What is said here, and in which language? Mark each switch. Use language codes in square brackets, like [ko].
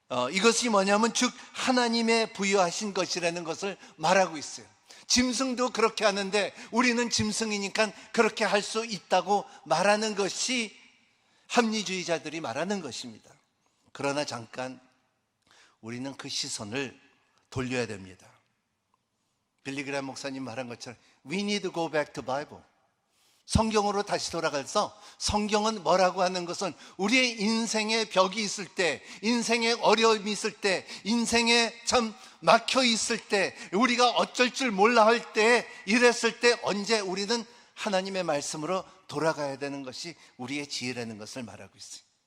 [ko] 이것이 뭐냐면 즉 하나님의 부여하신 것이라는 것을 말하고 있어요. 짐승도 그렇게 하는데 우리는 짐승이니까 그렇게 할 수 있다고 말하는 것이 합리주의자들이 말하는 것입니다. 그러나 잠깐 우리는 그 시선을 돌려야 됩니다. 빌리 그레이엄 목사님 말한 것처럼 [en] We need to go back to Bible. [ko] 성경으로 다시 돌아가서 성경은 뭐라고 하는 것은 우리의 인생에 벽이 있을 때, 인생에 어려움이 있을 때, 인생에 참 막혀 있을 때, 우리가 어쩔 줄 몰라 할 때, 이랬을 때 언제 우리는 하나님의 말씀으로 돌아가야 되는 것이 우리의 지혜라는 것을 말하고 있어요.